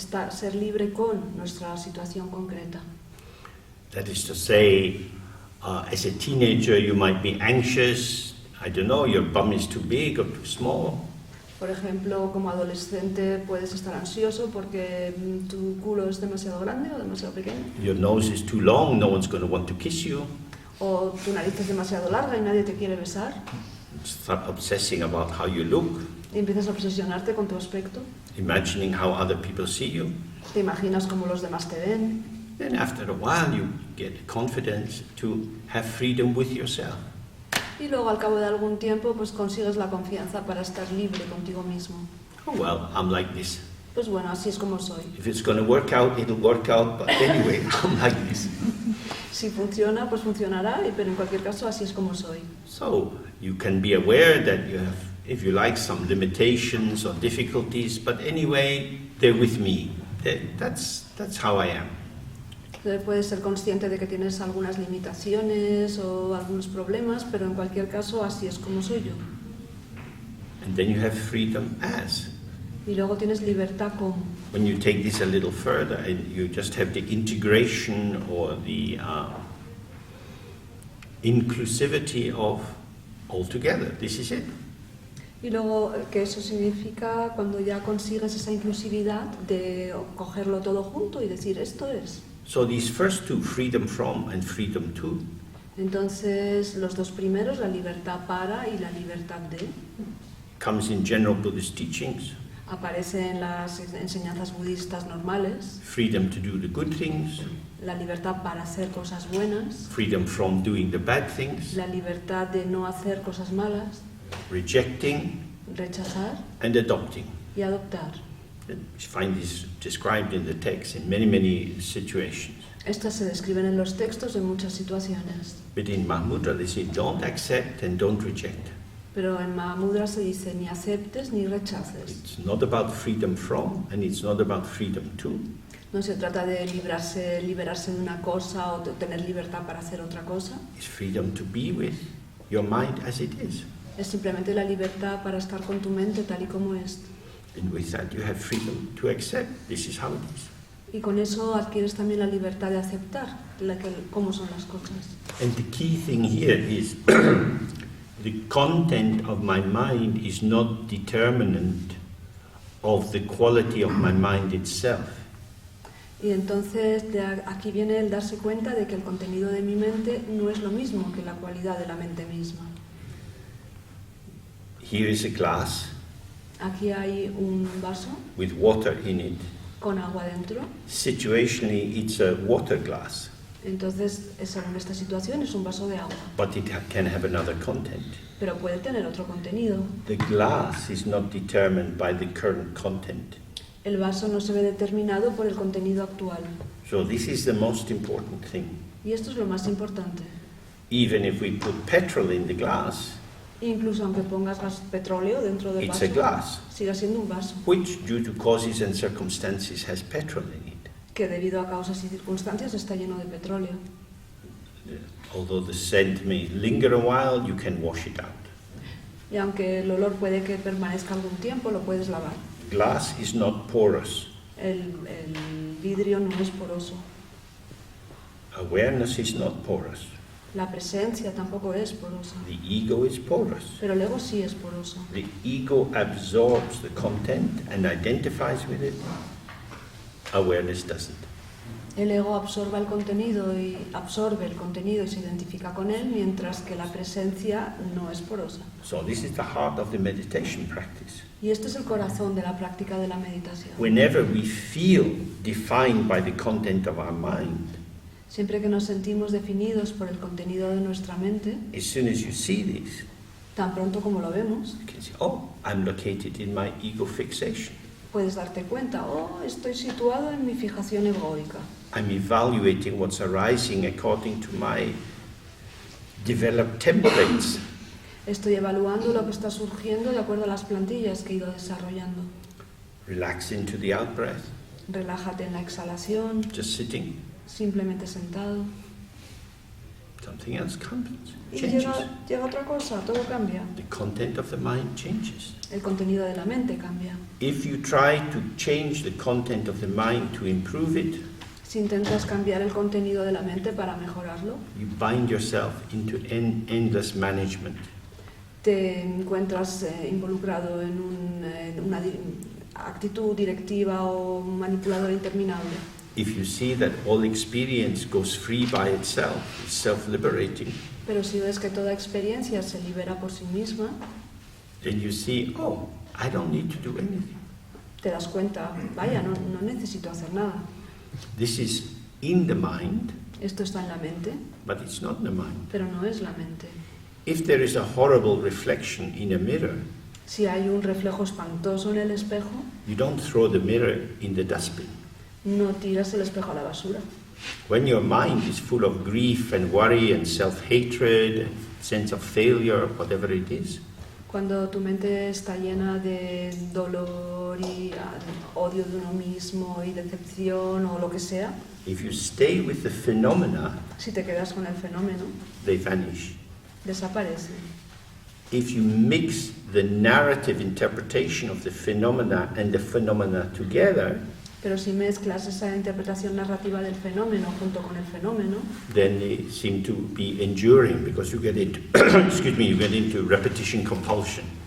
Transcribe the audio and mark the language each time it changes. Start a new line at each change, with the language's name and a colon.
Spanish: ser libre con nuestra situación concreta.
English: That is to say, as a teenager you might be anxious, I don't know, your bum is too big or too small.
Spanish: Por ejemplo, como adolescente puedes estar ansioso porque tu culo es demasiado grande o demasiado pequeño.
English: Your nose is too long, no one's going to want to kiss you.
Spanish: O tu nariz es demasiado larga y nadie te quiere besar.
English: Start obsessing about how you look,
Spanish: Y empiezas a obsesionarte con tu aspecto.
English: imagining how other people see you.
Spanish: Te imaginas cómo los demás te ven.
English: Then after a while you get confidence to have freedom with yourself.
Spanish: Y luego al cabo de algún tiempo pues consigues la confianza para estar libre contigo mismo.
English: Oh well, I'm like this.
Spanish: Pues bueno, así es como soy.
English: If it's going to work out, it'll work out. But anyway, I'm like this.
Spanish: Si funciona, pues funcionará, pero en cualquier caso así es como soy.
English: So you can be aware that you have, if you like, some limitations or difficulties. But anyway, they're with me. That's how I am.
Spanish: Entonces puedes ser consciente de que tienes algunas limitaciones o algunos problemas, pero en cualquier caso así es como soy yo.
English: And then you have freedom as.
Spanish: Y luego tienes libertad como.
English: When you take this a little further and you just have the integration or the inclusivity of altogether, this is it.
Spanish: Y luego que eso significa cuando ya consigues esa inclusividad de cogerlo todo junto y decir esto es.
English: So these first two, freedom from and freedom to,
Spanish: Entonces los dos primeros, la libertad para y la libertad de,
English: comes in general Buddhist teachings.
Spanish: aparece en las enseñanzas budistas normales.
English: Freedom to do the good things,
Spanish: La libertad para hacer cosas buenas,
English: freedom from doing the bad things,
Spanish: la libertad de no hacer cosas malas,
English: rejecting
Spanish: rechazar
English: and adopting.
Spanish: y adoptar.
English: You find this described in the text in many, many situations.
Spanish: Estas se describen en los textos en muchas situaciones,
English: But in Mahamudra they say don't accept and don't reject.
Spanish: pero en Mahamudra se dice ni aceptes ni rechaces.
English: It's not about freedom from and it's not about freedom to.
Spanish: No se trata de liberarse de una cosa o de tener libertad para hacer otra cosa.
English: It's freedom to be with your mind as it is.
Spanish: Es simplemente la libertad para estar con tu mente tal y como es.
English: And with that you have freedom to accept. This is how it is.
Spanish: Y con eso adquieres también la libertad de aceptar cómo son las cosas.
English: And the key thing here is the content of my mind is not determinant of the quality of my mind itself.
Spanish: Y entonces aquí viene el darse cuenta de que el contenido de mi mente no es lo mismo que la cualidad de la mente misma.
English: Here is a glass
Spanish: Aquí hay un vaso
English: with water in it.
Spanish: con agua dentro.
English: Situationally, it's a water glass,
Spanish: Entonces, según esta situación, es un vaso de agua,
English: but it can have another content.
Spanish: pero puede tener otro contenido.
English: The glass is not determined by the current content.
Spanish: El vaso no se ve determinado por el contenido actual.
English: So this is the most important thing.
Spanish: Y esto es lo más importante.
English: Even if we put petrol in the glass,
Spanish: Incluso aunque pongas petróleo dentro del
English: it's
Spanish: vaso,
English: a glass,
Spanish: siga siendo un vaso,
English: which due to causes and circumstances has petrol in it.
Spanish: que debido a causas y circunstancias está lleno de petróleo.
English: Although the scent may linger a while, you can wash it out.
Spanish: Y aunque el olor puede que permanezca algún tiempo, lo puedes lavar.
English: Glass is not porous.
Spanish: El vidrio no es poroso.
English: Awareness is not porous.
Spanish: La presencia tampoco es porosa.
English: The ego is porous.
Spanish: Pero el ego sí es poroso.
English: The ego absorbs the content and identifies with it. Awareness doesn't.
Spanish: El ego absorbe el contenido y se identifica con él, mientras que la presencia no es porosa.
English: So this is the heart of the meditation practice.
Spanish: Y este es el corazón de la práctica de la meditación.
English: Whenever we feel defined by the content of our mind,
Spanish: Siempre que nos sentimos definidos por el contenido de nuestra mente,
English: as soon as you see this,
Spanish: tan pronto como lo vemos,
English: you can say, oh, I'm located in my ego fixation.
Spanish: puedes darte cuenta, oh, estoy situado en mi fijación egoica.
English: I'm evaluating what's arising according to my developed templates.
Spanish: Estoy evaluando lo que está surgiendo de acuerdo a las plantillas que he ido desarrollando.
English: Relax into the out-breath,
Spanish: Relájate en la exhalación,
English: just sitting.
Spanish: simplemente sentado.
English: Something else comes,
Spanish: Y
English: changes.
Spanish: llega otra cosa, todo cambia.
English: The content of the mind changes.
Spanish: El contenido de la mente cambia.
English: If you try to change the content of the mind to improve it,
Spanish: Si intentas cambiar el contenido de la mente para mejorarlo,
English: you bind yourself into endless management.
Spanish: te encuentras involucrado en una actitud directiva o manipuladora interminable.
English: If you see that all experience goes free by itself, it's self-liberating,
Spanish: Pero si ves que toda experiencia se libera por sí misma,
English: then you see, oh, I don't need to do anything.
Spanish: te das cuenta, vaya, no necesito hacer nada.
English: This is in the mind,
Spanish: Esto está en la mente,
English: but it's not in the mind.
Spanish: pero no es la mente.
English: If there is a horrible reflection in a mirror,
Spanish: Si hay un reflejo espantoso en el espejo,
English: you don't throw the mirror in the dustbin.
Spanish: no tiras el espejo a la basura.
English: When your mind is full of grief and worry and self-hatred and sense of failure, whatever it is,
Spanish: Cuando tu mente está llena de dolor y odio de uno mismo y decepción o lo que sea,
English: if you stay with the phenomena,
Spanish: si te quedas con el fenómeno,
English: they vanish.
Spanish: desaparece.
English: If you mix the narrative interpretation of the phenomena and the phenomena together,
Spanish: Pero si mezclas esa interpretación narrativa del fenómeno junto con el fenómeno,
English: then they seem to be enduring because you get into, you get into repetition compulsion.